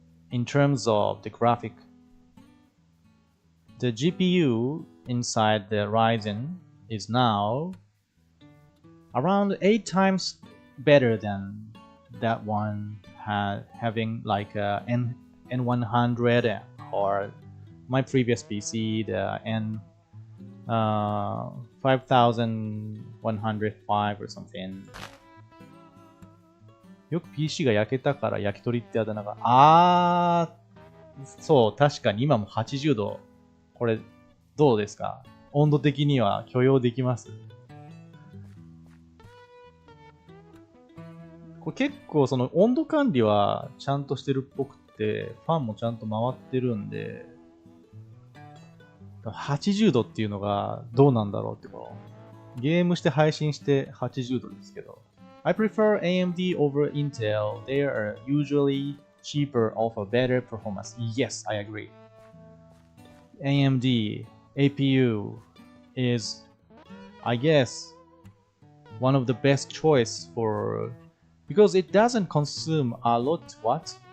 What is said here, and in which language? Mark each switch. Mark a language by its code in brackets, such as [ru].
[en] In terms of the graphic, the GPU inside the Ryzen is now around 8 times better than that one having like a N100 or my previous PC, the N5105 or something. [ja] よく PC が焼けたから焼き鳥ってあだ名が。そう、確かに今も80度。これ、どうですか？温度的には許容できます？これ結構その温度管理はちゃんとしてるっぽくて、ファンもちゃんと回ってるんで、80度っていうのがどうなんだろうってこう。ゲームして配信して80度ですけど。 [en] I prefer AMD over Intel. They are usually cheaper, offer better performance. Yes, I agree. AMD APU is, I guess, one of the best choice for because it doesn't consume a lot watt.